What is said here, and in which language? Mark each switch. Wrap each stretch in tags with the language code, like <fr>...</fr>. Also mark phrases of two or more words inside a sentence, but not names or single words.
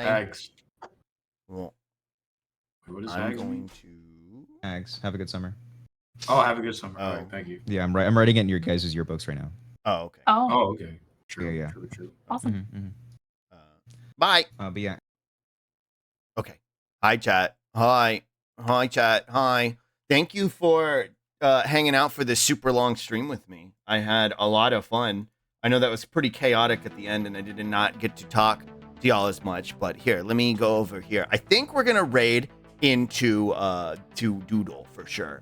<en>Thanks. Well, What is I'm hags? going to. Hags. Have a good summer. Oh, have a good summer. Oh. All right, thank you. Yeah, I'm writing it in your guys' yearbooks right now. Oh, okay. Oh, Oh, okay. True. Yeah. True. awesome. Bye. But yeah. Okay. Hi, chat. Hi, chat. Hi. Thank you for hanging out for this super long stream with me. I had a lot of fun. I know that was pretty chaotic at the end, and I did not get to talk to y'all as much. But here, let me go over here. I think we're gonna raid into to Doodle for sure.</en>